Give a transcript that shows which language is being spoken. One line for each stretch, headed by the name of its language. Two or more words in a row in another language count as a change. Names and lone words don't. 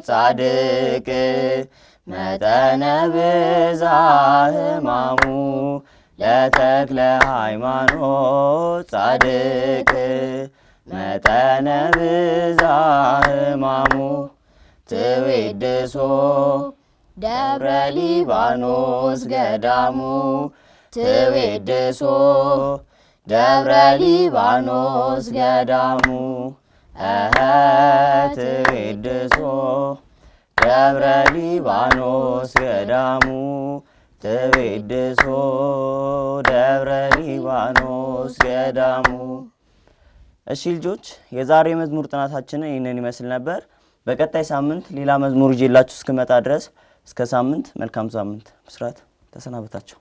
Geez: ጻድቅ መጠነ ብዛ ሕማሙ ለተክለ ሃይማኖት ጻድቅ መጠነ ብዛ ሕማሙ ትዊድሶ ደብረ ሊባኖስ ገዳሙ ትዊድሶ ደብረ ሊባኖስ ገዳሙ ትዊድሶ ደብረ ሊባኖስ ገዳሙ ትዊድሶ ደብረ ሊባኖስ ገዳሙ።
Amharic: እሺ ልጆች የዛሬ መዝሙር ጥናታችን ይህንን ይመስል ነበር። በቀጣይ ሳምንት ሌላ መዝሙር ይዤላችሁ እስክመጣ ድረስ እስከ ሳምንት መልካም ሳምንት። ብስራት ተሰናበታችሁ።